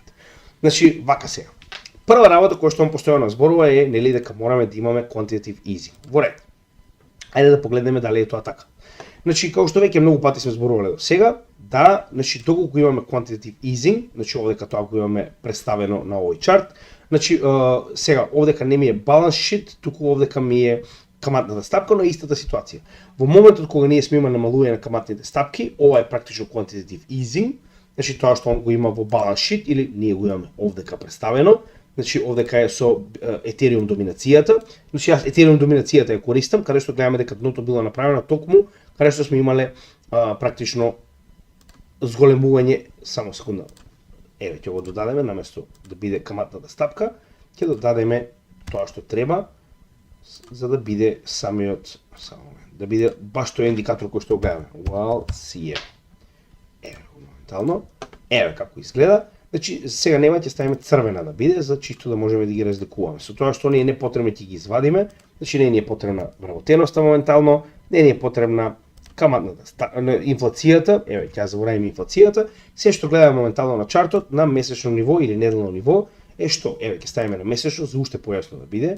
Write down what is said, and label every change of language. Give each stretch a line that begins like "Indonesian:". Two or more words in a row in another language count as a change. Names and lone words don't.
Macedonian: Значи, вака сега. Прва работа која што он постојано зборува е нели дека мораме да имаме
English: quantitative easing.
Macedonian: Во ред. Ајде да погледнеме дали е тоа така. Значи, како што веќе многу пати сме зборувале до сега, да, значи доколку имаме
English: quantitative easing,
Macedonian: значи овдека тоа го имаме представено на овој чарт, значи сега овдека не ми е
English: balance sheet,
Macedonian: туку овдека ми е каматната стапка, но е истата ситуација. Во моментот кога ние сме имали намалување на каматните стапки, ова е практично
English: quantitative easing,
Macedonian: значи тоа што го има во
English: balance sheet
Macedonian: или ние го имаме овдека представено, значи овдека е со Ethereum доминацијата, значи јас Ethereum доминацијата ја користам, каде што гледаме дека дното било направено токму, каде што сме имале практично зголемување, само секунда, еве ќе го додадеме наместо да биде каматната стапка, ќе додадеме тоа што треба, за да биде самиот, да биде баш тој индикатор кој што го гледаме.
English: Well, see it.
Macedonian: Еве моментално, еве како изгледа. Значи сега нема ќе ставиме црвена да биде, за чисто да можеме да ги разликуваме. Со тоа што не е потребно ќе ги извадиме, значи не е потребна вработеноста моментално, не е потребна каматната инфлацијата, еве ќе заборавиме инфлацијата, се што гледаме моментално на чартот на месечно ниво или неделно ниво е што, еве ќе ставиме на месечно за уште појасно да биде.